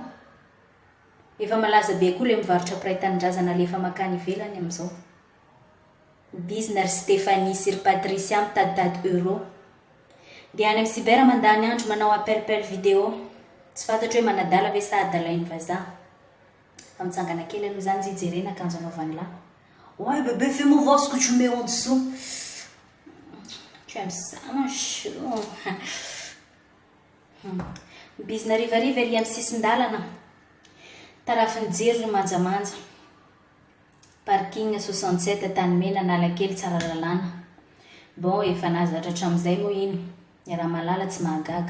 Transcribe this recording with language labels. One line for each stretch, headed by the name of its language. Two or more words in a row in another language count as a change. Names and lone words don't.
Malagasy: Efa malaza be koa le mivarotra praitanin-drazana lefa makany ivelany amin'izao. Bizinary Stéphanie sy Patricia mitaditady euro. Dia any amin'ny cyber mandany andro manao
French: appel vidéo.
Malagasy: Tsy fantatro hoe manadala ve sa adalain'ny vazaha. Fa mitsangana kely aloha zany jijerena akanjo anaovany lahy.
French: Ouais bébé, fais-moi voir ce que tu mets en dessous. Tu aimes ça mon chou.
Malagasy: Bizina rivariva ery amin'ny sisin-dalana. Tarafin'ny jiro ny manjamanja. Parking 67 Tanimena Analakely tsara lalàna. Bon, efa nazatra hatramin'izay moa iny. Ny raha malala tsy mahagaga.